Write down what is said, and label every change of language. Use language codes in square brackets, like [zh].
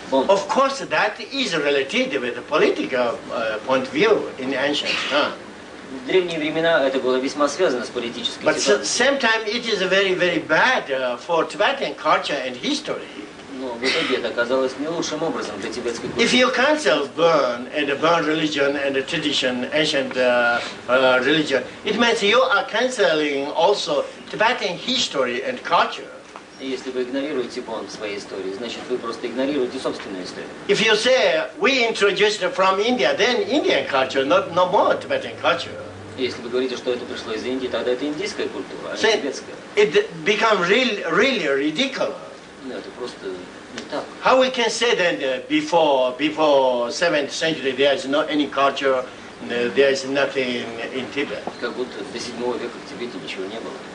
[en] Of course, that is related with the political point of view in ancient time. [ru] В древние времена это было весьма связано с политической [en] But [ru] ситуацией. [en] sometimes it is very bad for Tibetan culture and history. [ru] Но в итоге это оказалось не лучшим образом для тибетской культуры. [en] If you cancel Burn and the Burn religion and the tradition, ancient religion, it means you are canceling also Tibetan history and culture. [ru] И если вы игнорируете Бон в своей истории, значит вы просто игнорируете собственную историю. [en] If you say we introduced from India, then Indian culture, no more Tibetan culture. [ru] Если вы говорите, что это пришло из Индии, тогда это индийская культура, а не [en] So [ru] тибетская. [en] it becomes really ridiculous. [ru] Ну, это просто не так. [en] How we can say that before 7th century there is not any culture, there is nothing in Tibet. [ru] Как будто до 7 века в Тибете ничего не было.